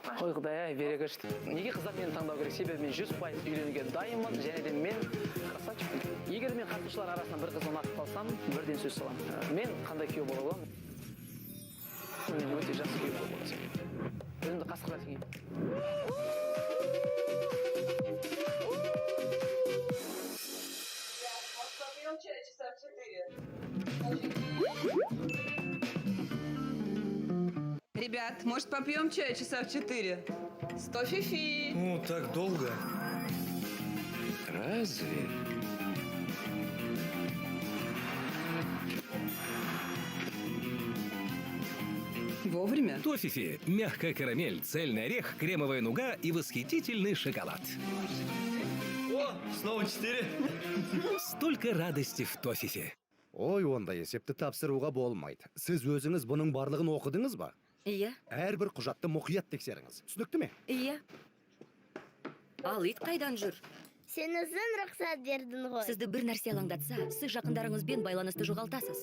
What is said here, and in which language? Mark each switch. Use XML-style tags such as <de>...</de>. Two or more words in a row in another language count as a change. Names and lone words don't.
<kk>Ой құдай-ай, берекеш. Неге қыздар мені таңдау керек? Себебі мен 100% үйленуге дайынмын және де мен красавчикпін. Егер мен қатысушылар арасынан бір қыз ұнатып қалсам, бірден сөз саламын. Мен қандай күйеу бола аламын? Мен өте жақсы күйеу бола аламын. Өзімді қасқыра теңеймін.</kk> <ru>Ребят, может попьем чай часа в 4? 100 фифи. Ну, так долго. Разве? Вовремя. Тофифи. Мягкая карамель, цельный орех, кремовая нуга и восхитительный шоколад. О, снова 4. Столько радости в Тофифи.</ru> <kk>Ой, онда есепті тапсыруға болмайды. Сіз өзіңіз бұның барлығын оқыдыңыз ба? Иә. Әрбір құжатты мұқият тексеріңіз. Түсінікті ме? Иә. Ал ит қайдан жүр? Сен өзің рұқсат бердің ғой. Сізді бір нәрсе алаңдатса, сіз жақындарыңызбен байланысты жоғалтасыз.</kk>